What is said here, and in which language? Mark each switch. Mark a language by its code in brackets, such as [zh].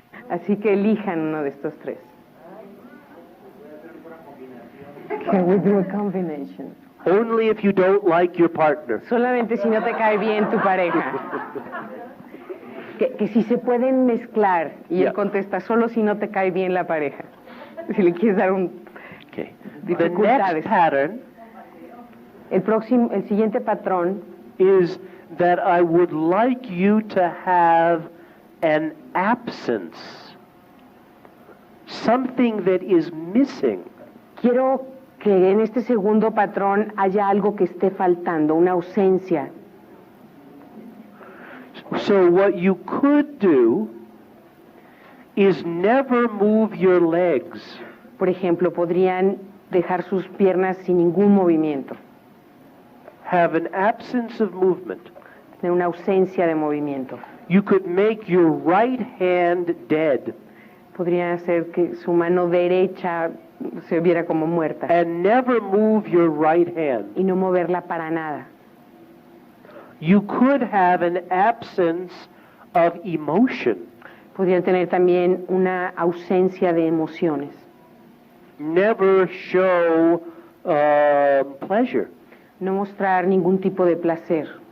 [es] Así que elijan uno de estos tres. [en] Can we do a combination? Only if you don't like your partner. [es] Solamente si no te cae bien tu pareja. Que si se pueden mezclar. Y [en] Yeah. [es] él contesta, solo si no te cae bien la pareja. Si le quieres dar un... [en] Okay. The [es] Dificultades. [en] next pattern [es] El siguiente patrón [en] is that I would like you to have an absence, something that is missing. [es] Quiero que en este segundo patrón haya algo que esté faltando, una ausencia. [en] So what you could do is never move your legs. [es] Por ejemplo, podrían dejar sus piernas sin ningún movimiento, [en] Have an absence of movement. [es] tener una ausencia de movimiento. [en] You could make your right hand dead [es] Podría hacer que su mano derecha se viera como muerta [en] and never move your right hand. [es] y no moverla para nada. [en] You could have an absence of emotion. [es] Podrían tener también una ausencia de emociones. [en] Never show pleasure. [es] No mostrar ningún tipo de placer.